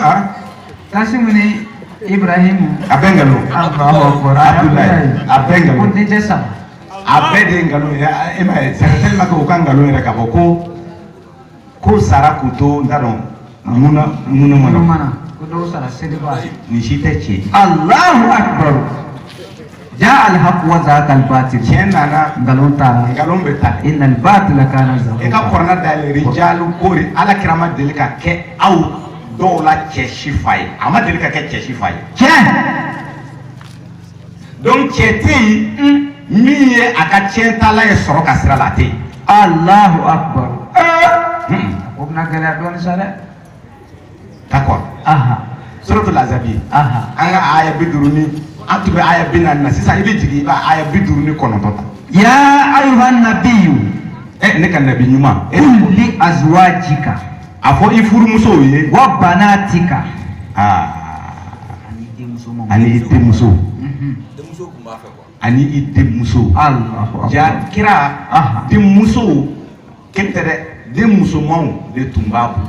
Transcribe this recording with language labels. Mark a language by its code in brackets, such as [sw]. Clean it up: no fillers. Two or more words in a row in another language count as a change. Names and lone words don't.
[bm] Kasum ni Ibrahimu a bɛɛ nkalon [ar] الله أكبر [bm] Abdoulaye a bɛɛ ko nkalon dencɛ saba a bɛɛ de ye nkalon ye e m'a ye [fr] c'est tellement que [bm] o ka nkalon yɛrɛ k'a fɔ ko sara k'u to n t'a dɔn mun mana ko dɔw sara seliba nin si tɛ tiɲɛ [ar] الله أكبر جاء الحق وزهق الباطل [bm] tiɲɛ nana ngalon taara nkalon bɛ ta [ar] إن الباطل كان زهوقا [bm] e ka kɔrɔna dayɛlɛ rijalu kori Ala kira ma deli ka kɛ aw dɔw la cɛ si fa ye a ma deli ka kɛ cɛ si fa ye donc cɛ tɛ yen min ye a ka tiɲɛtala ye sɔrɔ ka sira la a tɛ yen [ar] الله أكبر [bm] o bɛna gɛlɛya dɔɔni sa dɛ d'accord suratul azabi an ka aya 50 an tun bɛ aya 40 na sisan i bɛ jigin i b'a aya 59 ta [ar] يا أيها النبي [bm] ne ka nabi ɲuman [ar] قل لأزواجك [bm] a fɔ i furumusow ye [ar] وبناتك [bm] ani i denmuso denmuso kun b'a fɛ quoi ani i denmuso [ar] الله أكبر [bm] ja kira denmuso kɛn tɛ dɛ denmusomanw de tun b'a bolo